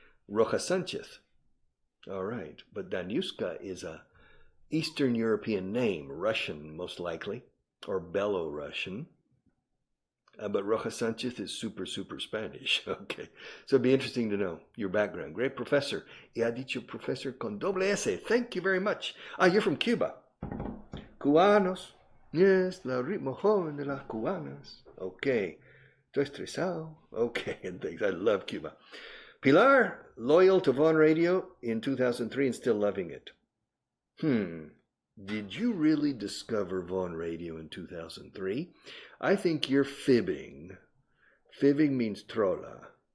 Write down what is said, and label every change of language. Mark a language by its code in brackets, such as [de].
[en] Roja Sanchez, all right. But Daniuska is a Eastern European name, Russian most likely, or Belo-Russian. But Roja Sanchez is super, super Spanish. Okay. So it'd be interesting to know your background. Great professor. [es] Y ha dicho profesor con doble S. [en] Thank you very much. Ah, you're from Cuba. Cubanos. [es] Yes, la ritmo joven de las cubanas. Okay. Estoy estresado. [en] Okay, and things. I love Cuba. Pilar, loyal to Vaughan Radio in 2003 and still loving it. Did you really discover Vaughan Radio in 2003? I think you're fibbing. Fibbing means trolla.